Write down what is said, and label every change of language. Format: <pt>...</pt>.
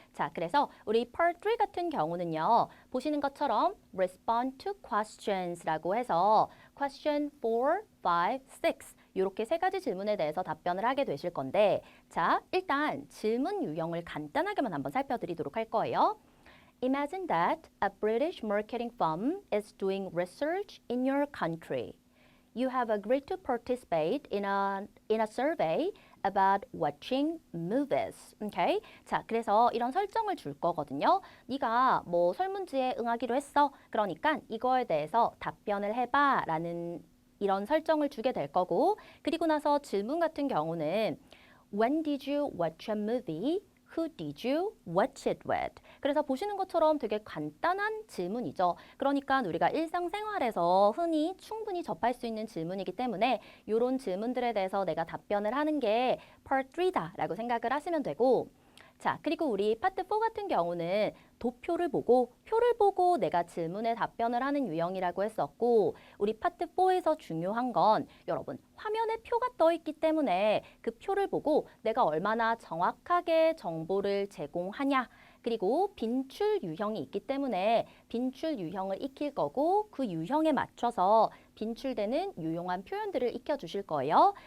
<ko>자, 그래서 우리 Part 3 같은 경우는요. 보시는 것처럼</ko> <en>respond to questions</en> <ko>라고 해서 question 4, 5, 6 이렇게 세 가지 질문에 대해서 답변을 하게 되실 건데, 자, 일단 질문 유형을 간단하게만 한번 살펴드리도록 할 거예요.</ko> <en>Imagine that a British marketing firm is doing research in your country. You have agreed to participate in a survey about watching movies. Okay?</en> <ko>자, 그래서 이런 설정을 줄 거거든요. 네가 뭐 설문지에 응하기로 했어. 그러니까 이거에 대해서 답변을 해봐 라는 이런 설정을 주게 될 거고, 그리고 나서 질문 같은 경우는</ko> <en>When did you watch a movie? Who did you watch it with?</en> <ko>그래서 보시는 것처럼 되게 간단한 질문이죠. 그러니까 우리가 일상생활에서 흔히 충분히 접할 수 있는 질문이기 때문에 이런 질문들에 대해서 내가 답변을 하는 게 Part 3다라고 생각을 하시면 되고, 자, 그리고 우리 파트 4 같은 경우는 도표를 보고 표를 보고 내가 질문에 답변을 하는 유형이라고 했었고, 우리 파트 4에서 중요한 건 여러분 화면에 표가 떠 있기 때문에 그 표를 보고 내가 얼마나 정확하게 정보를 제공하냐, 그리고 빈출 유형이 있기 때문에 빈출 유형을 익힐 거고 그 유형에 맞춰서 빈출되는 유용한 표현들을 익혀주실 거예요.</ko>